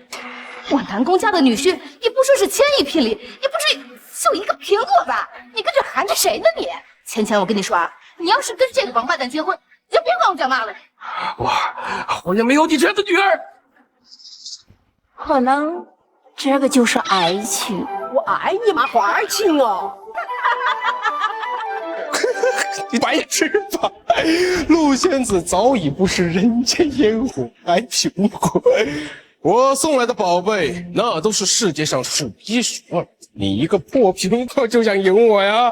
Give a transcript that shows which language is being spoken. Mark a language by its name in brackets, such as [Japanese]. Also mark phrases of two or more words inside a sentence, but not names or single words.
[Chinese] 我南宮家的女婿也不說是千億聘禮，也不至於就一個蘋果吧？你跟這含着誰呢你？淺淺，我跟你說啊，你要是跟這個王八蛋結婚，你就別管我講話了。我也沒有你這樣的女兒。可能這個就是愛情。我愛你嘛，花情哦。白吃吧！陆仙子早已不是人间烟火，还苹果。我送来的宝贝，那都是世界上数一数二的。你一个破苹果就想赢我呀？